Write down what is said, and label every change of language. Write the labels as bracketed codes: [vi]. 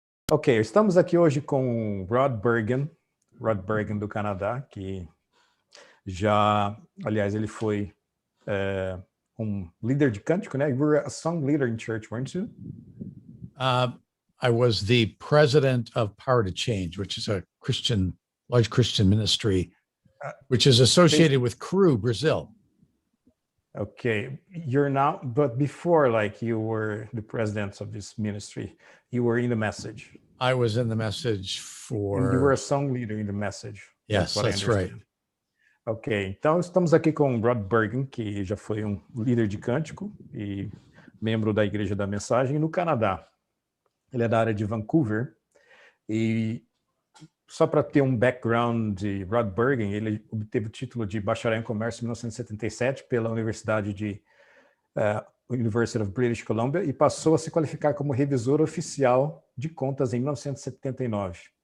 [pt] Ok, estamos aqui hoje com Rod Bergen do Canadá, que já, aliás, ele foi líder de cântico, né? [en] You were a song leader in church, weren't you? I was the president of Power to Change, which is a large Christian ministry, which is associated with Cru, Brazil. Okay, you're now, but before, like, you were the president of this ministry, you were in the message. I was in the message for... And you were a song leader in the message. Yes, that's right. [pt] Ok, então estamos aqui com o Rod Bergen, que já foi um líder de cântico e membro da Igreja da Mensagem no Canadá. Ele é da área de Vancouver e só para ter um background de Rod Bergen, ele obteve o título de bacharel em comércio em 1977 pela Universidade University of British Columbia e passou a se qualificar como revisor oficial de contas em 1979.